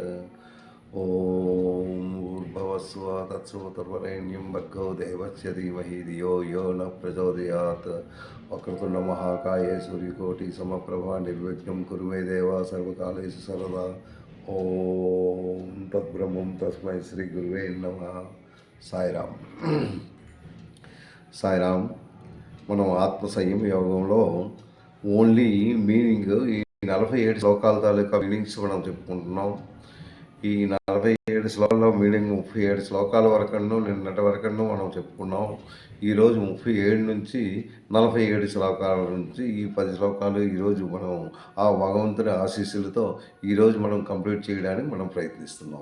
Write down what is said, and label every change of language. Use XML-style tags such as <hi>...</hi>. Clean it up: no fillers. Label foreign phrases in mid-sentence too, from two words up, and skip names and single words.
<sa>ओम भूर्भुवस्सुः तत्सवितुर्वरेण्यं भर्गो देवस्य धीमहि धियो यो न प्रचोदयात्। वक्रतुण्ड महाकाय सूर्यकोटि समप्रभा निर्विघ्नं कुरु मे देव सर्वकालेषु सर्वदा। ओम तद्ब्रह्मं तस्मै श्री गुरुवे नमः। साई राम। साई राम।</sa> <te>మనం ఆత్మ సంయమ యోగంలో</te> <en>only meaning</en> <te>ఈ 47 శ్లోకాల తాలూకా మీనింగ్స్ మనం చెప్పుకుంటున్నాం. ఈ 47 శ్లోకాల్లో మీనింగ్ 37 శ్లోకాల వరకను నిన్నటి వరకను మనం చెప్పుకున్నాం. ఈరోజు 37 నుంచి 47 శ్లోకాల నుంచి ఈ 10 శ్లోకాలు ఈరోజు మనం ఆ భగవంతుని ఆశీస్సులతో ఈరోజు మనం కంప్లీట్ చేయడానికి మనం ప్రయత్నిస్తున్నాం.</te>